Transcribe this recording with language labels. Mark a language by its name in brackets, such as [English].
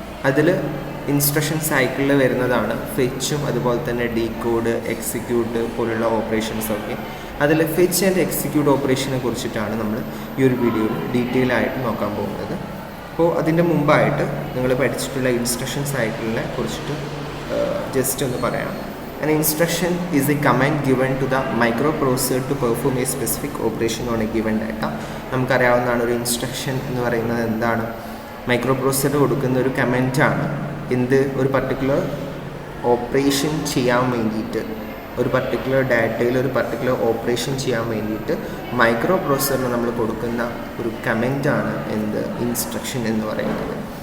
[Malayalam] അതിൽ ഇൻസ്ട്രക്ഷൻ സൈക്കിളിൽ വരുന്നതാണ് ഫെച്ചും അതുപോലെ തന്നെ ഡീകോഡ്, എക്സിക്യൂട്ട് പോലുള്ള ഓപ്പറേഷൻസൊക്കെ. അതിൽ ഫെച്ച് ആൻഡ് എക്സിക്യൂട്ട് ഓപ്പറേഷനെ കുറിച്ചിട്ടാണ് നമ്മൾ ഈ ഒരു വീഡിയോയിൽ ഡീറ്റെയിൽ ആയിട്ട് നോക്കാൻ പോകുന്നത്. അപ്പോൾ അതിൻ്റെ മുമ്പായിട്ട് നിങ്ങൾ പഠിച്ചിട്ടുള്ള ഇൻസ്ട്രക്ഷൻ സൈക്കിളിനെ കുറിച്ചിട്ട് ജസ്റ്റ് ഒന്ന് പറയാം. [English] An instruction is a command given to the microprocessor to perform a specific operation on a given data. [Malayalam] നമുക്കറിയാവുന്നതാണ് ഒരു ഇൻസ്ട്രക്ഷൻ എന്ന് പറയുന്നത് എന്താണ്. മൈക്രോ പ്രോസസ്സർ കൊടുക്കുന്ന ഒരു കമാൻഡാണ്. ഒരു പർട്ടിക്കുലർ ഓപ്പറേഷൻ ചെയ്യാൻ വേണ്ടിയിട്ട്, ഒരു പർട്ടിക്കുലർ ഡാറ്റയിൽ ഒരു പർട്ടിക്കുലർ ഓപ്പറേഷൻ ചെയ്യാൻ വേണ്ടിയിട്ട് മൈക്രോ പ്രോസസ്സറിന് നമ്മൾ കൊടുക്കുന്ന ഒരു കമാൻഡാണ് ഇൻസ്ട്രക്ഷൻ എന്ന് പറയുന്നത്.